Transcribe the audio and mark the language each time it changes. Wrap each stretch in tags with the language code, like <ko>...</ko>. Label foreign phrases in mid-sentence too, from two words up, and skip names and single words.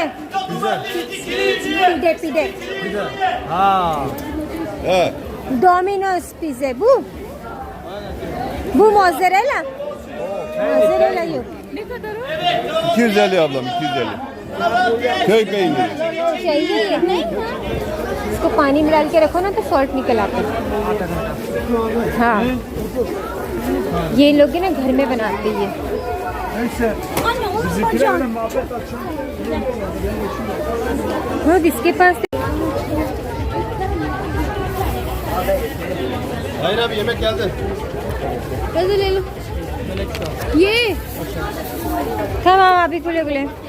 <tr>Pide, pide. He. Domino's pizza bu. Bu mozzarella. Mozzarella yok. Ne kadar o? 250 ablam 250. Köy peyniri.</tr> <hi>चाहिए ये नहीं? इसको पानी में डाल के रखो ना तो सॉल्ट निकल आता है। हाँ, ये लोग ना घर में बनाते हैं।</hi> <tr>Anne onu koyacağım.</tr> <hi>हाँ, किसके पास?</hi> <tr>Hayır abi yemek geldi.</tr> <hi>Hadi ले लो.</hi> <tr>Ye. Tamam abi, güle güle.</tr>